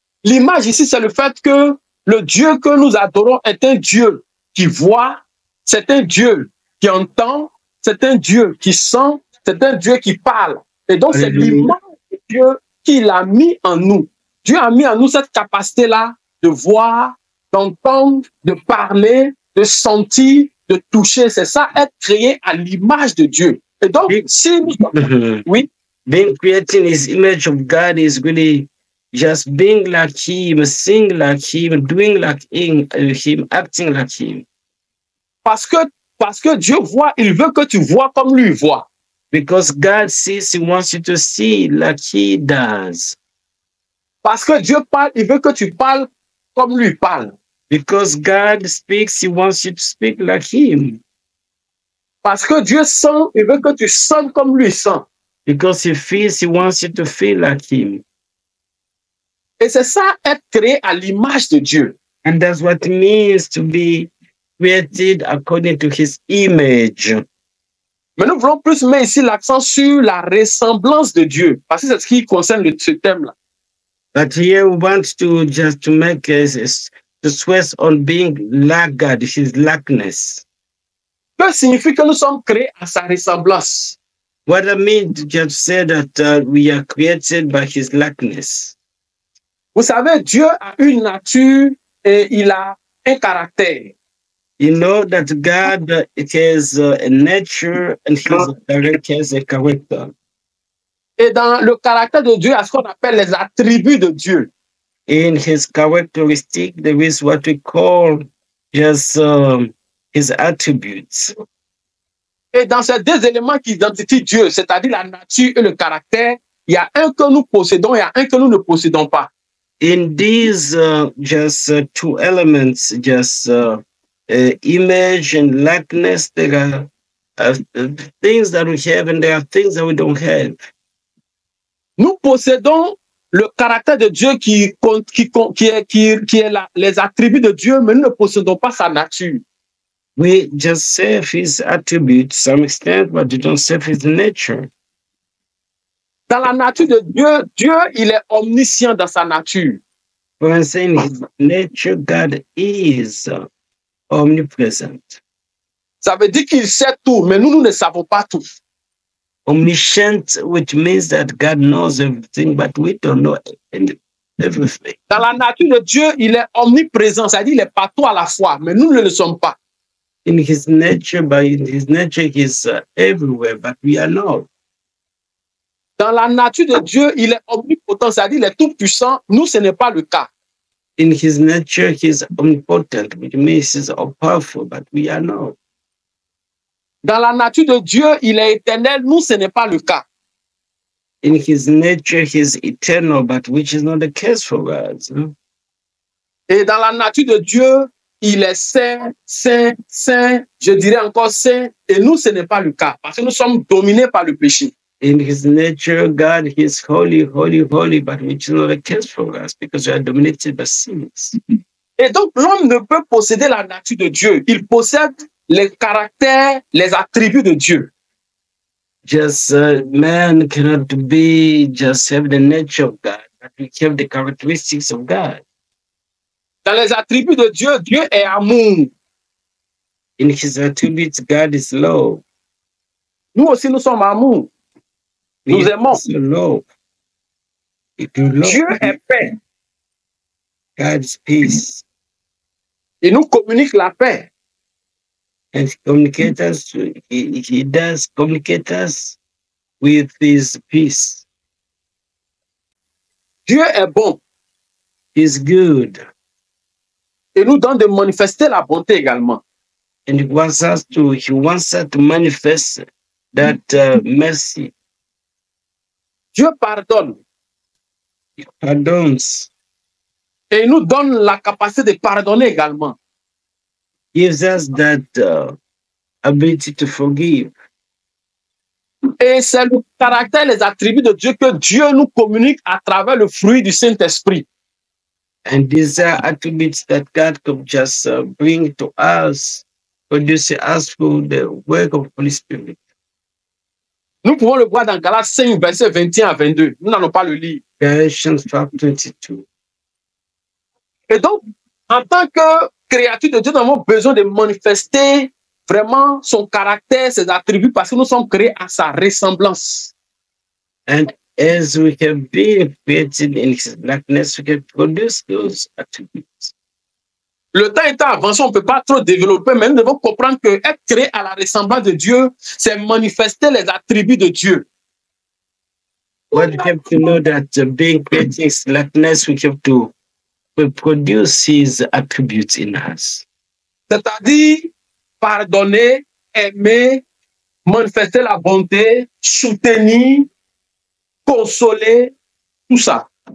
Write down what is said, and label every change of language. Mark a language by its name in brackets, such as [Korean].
[French] L'image ici, c'est le fait que le Dieu que nous adorons est un Dieu qui voit, c'est un Dieu qui entend, c'est un Dieu qui sent, c'est un Dieu qui parle. Et donc, c'est l'image de Dieu qu'il a mis en nous. Dieu a mis en nous cette capacité-là de voir, d'entendre, de parler, de sentir, de toucher. C'est ça, être créé à l'image de Dieu. Et donc, si nous... Oui. [English] Being created in his image of God is really just being like him, sing like him, doing like him, acting like him. [French] Parce que Dieu voit, il veut que tu vois comme lui voit. [English] Because God sees, he wants you to see like he does. [French] Parce que Dieu parle, il veut que tu parles comme lui parle. [English] Because God speaks, he wants you to speak like him. [French] Parce que Dieu sent, il veut que tu sentes comme lui sent. [English] Because he feels, he wants you to feel like him. [French] Et c'est ça, être créé à l'image de Dieu. [English] And that's what it means to be created according to his image. [French] Mais nous voulons plus mettre ici l'accent sur la ressemblance de Dieu, parce que c'est ce qui concerne ce thème-là. [English] But here we want to just to make to stress on being like God, his likeness. [French] Que signifie que nous sommes créés à sa ressemblance? [English] What I mean to just say that we are created by his likeness. [French] Vous savez, Dieu a une nature et il a un caractère. [English] You know that God has a nature and he has a character. [French] Et dans le caractère de Dieu, il y a ce qu'on appelle les attributs de Dieu. [English] In his characteristic, there is what we call just his attributes. [French] Et dans ces deux éléments qui identifient Dieu, c'est-à-dire la nature et le caractère, il y a un que nous possédons et il y a un que nous ne possédons pas. [English] In these two elements, just image and likeness, there are things that we have and there are things that we don't have. [French] Nous possédons le caractère de Dieu qui est les attributs de Dieu, mais nous ne possédons pas sa nature. [English] We just serve his attributes to some extent, but we don't serve his nature. [French] Dans la nature de Dieu, Dieu, il est omniscient dans sa nature. [English] When saying his nature, God is omnipresent. [French] Ça veut dire qu'il sait tout, mais nous ne savons pas tout. [English] Omniscient, which means that God knows everything, but we don't know everything. [French] Dans la nature de Dieu, il est omniprésent, c'est-à-dire il est partout à la fois, mais nous ne le sommes pas. [English] In his nature, he is everywhere, but we are not. [French] Dans la nature de Dieu, il est omnipotent, c'est-à-dire il est tout puissant. Nous, ce n'est pas le cas. [English] In his nature, he is omnipotent, which means he is all powerful, but we are not. [French] Dans la nature de Dieu, il est éternel. Nous, ce n'est pas le cas. [English] In his nature, he is eternal, but which is not the case for us. Huh? [French] Et dans la nature de Dieu, il est saint, saint, saint, je dirais encore saint. Et nous, ce n'est pas le cas, parce que nous sommes dominés par le péché. [English] In his nature, God is holy, holy, holy, but which is not the case for us because we are dominated by sins. [French] Et donc, l'homme ne peut posséder la nature de Dieu. Il possède les caractères, les attributs de Dieu. [English] Just man cannot be just have the nature of God, but we have the characteristics of God. [French] Dans les attributs de Dieu, Dieu est amour. [English] In his attributes, God is love. [French] Nous aussi, nous sommes amour. Nous aimons. [English] Love. [French] Dieu est paix. [English] God is peace. [French] Il nous communique la paix. [English] And he does communicate us with his peace. [French] Dieu est bon. [English] He's good. [French] Et nous donne de manifester la bonté également. [English] And he wants us to manifest that mercy. [French] Dieu pardonne. [English] He pardons. [French] Et il nous donne la capacité de pardonner également. [English] Gives us that ability to forgive. [French] Et c'est le caractère, les attributs de Dieu que Dieu nous communique à travers le fruit du Saint-Esprit. [English] And these are attributes that God could just bring to us, produce us through the work of the Holy Spirit. [French] Nous pouvons le voir dans Galates 5, versets 21 à 22. Nous n'allons pas le lire. [English] Galatians 5:22. [French] Et donc, en tant que créature de Dieu, nous avons besoin de manifester vraiment son caractère, ses attributs, parce que nous sommes créés à sa ressemblance. [English] And as we have been created in his likeness, we can produce those attributes. [French] Le temps étant avancé, on ne peut pas trop développer, mais nous devons comprendre que être créé à la ressemblance de Dieu, c'est manifester les attributs de Dieu. [English] What we have to know that being created in his likeness, we have to produce his attributes in us. [French] C'est-à-dire pardonner, aimer, manifester la bonté, soutenir, consoler, tout ça.